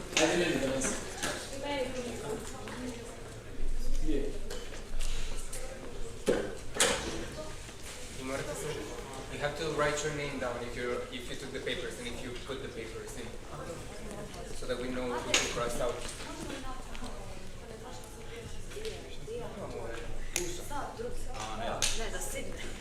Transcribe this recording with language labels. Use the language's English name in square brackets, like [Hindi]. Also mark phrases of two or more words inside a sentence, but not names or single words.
[Bosnian] izmeni danas. Gdje? [English] You have to write your name down if you took the papers and if you put the papers in, so that we know who to cross out. [Bosnian] Ne, da sidne.